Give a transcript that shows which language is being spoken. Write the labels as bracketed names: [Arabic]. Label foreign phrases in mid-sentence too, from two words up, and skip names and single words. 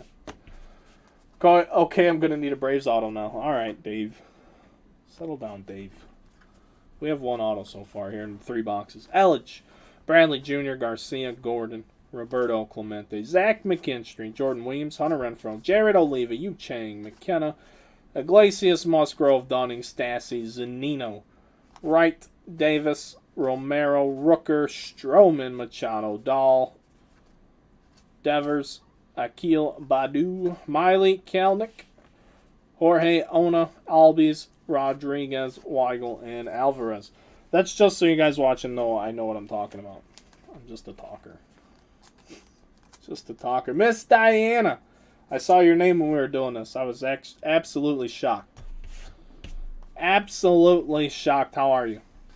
[English] Okay, I'm going to need a Braves auto now. All right, Dave. Settle down, Dave. We have one auto so far here in 3 boxes. Elledge, Bradley Jr., Garcia, Gordon, Roberto Clemente, Zach McKinstry, Jordan Williams, Hunter Renfroe, Jared Oliva, Yu Chang, McKenna, Iglesias, Musgrove, Dunning, Stassi, Zanino, Wright, Davis, Romero, Rooker, Stroman, Machado, Dahl, Devers, Akil Badu, Miley, Kalnick, Jorge Ona, Albies, Rodriguez, Weigel, and Alvarez. That's just so you guys watching know I know what I'm talking about. I'm just a talker. Just a talker. Miss Diana, I saw your name when we were doing this. I was absolutely shocked. Absolutely shocked. How are you?